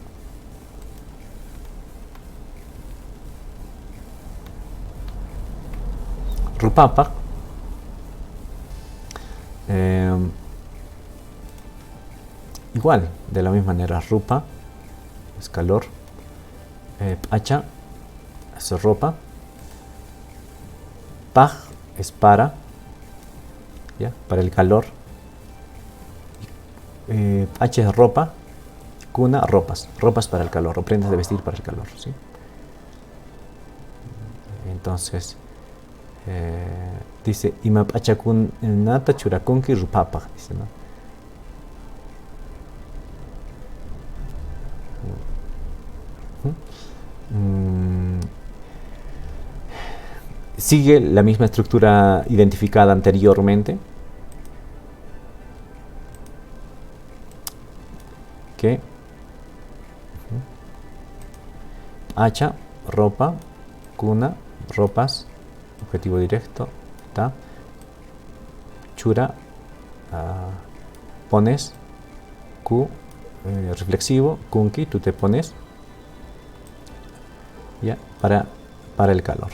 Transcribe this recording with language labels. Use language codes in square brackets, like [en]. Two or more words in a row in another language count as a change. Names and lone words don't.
[es] Rupapa, igual, de la misma manera, rupa es calor, pacha es ropa, paj es para, ¿ya? Para el calor, H es ropa, kuna, ropas para el calor, o prendas de vestir para el calor, ¿sí? Entonces, dice, [qu] imap achakun nata churakunki rupapa, [es] dice, ¿no? Sigue la misma estructura identificada anteriormente, que hacha, ropa, kuna, ropas, objetivo directo, ta, chura, pones, ku, reflexivo, kunki, tú te pones, ya, para el calor.